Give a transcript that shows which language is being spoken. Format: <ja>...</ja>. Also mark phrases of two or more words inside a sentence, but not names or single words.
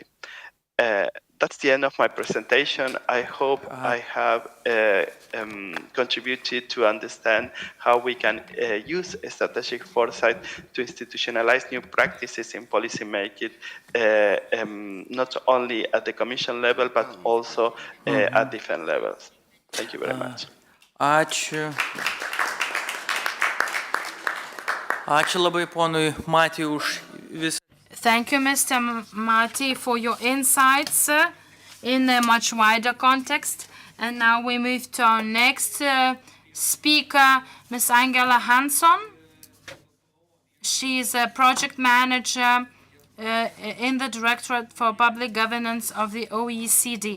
<en>That's the end of my presentation. I hope I have contributed to understand how we can use strategic foresight to institutionalize new practices in policy making, not only at the Commission level, but also at different levels. Thank you very much.</en> <lt>Ačiū. Ačiū labai ponui Matijui už visą.</lt> <en>Thank you, Mr. Mati, for your insights in a much wider context. And now we move to our next speaker, Ms. Angela Hansson. She is a project manager in the Directorate for Public Governance of the OECD.</en>